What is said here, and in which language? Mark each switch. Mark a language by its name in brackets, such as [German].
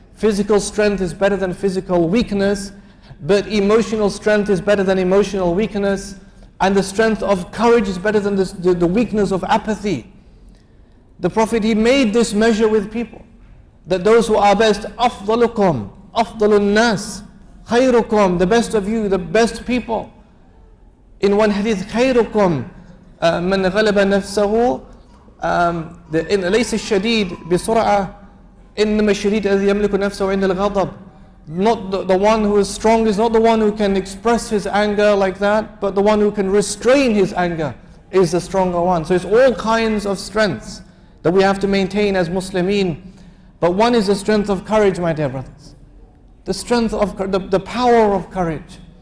[English] Physical strength is better than physical weakness, but emotional strength is better than emotional weakness, and the strength of courage is better than the weakness of apathy. The Prophet, he made this measure with people, that those who are best, [Arabic] أفضلكم أفضل الناس خيركم, [English] the best of you, the best people. In one hadith, [Arabic] خيركم من غلب نفسه ليس الشديد بسرعة إنما الشديد الذي يملك نفسه عند الغضب. [English] Not the one who is strong is not the one who can express his anger like that, but the one who can restrain his anger is the stronger one. So it's all kinds of strengths that we have to maintain as Muslimin. But one is the strength of courage, my dear brothers. The strength of the power of courage.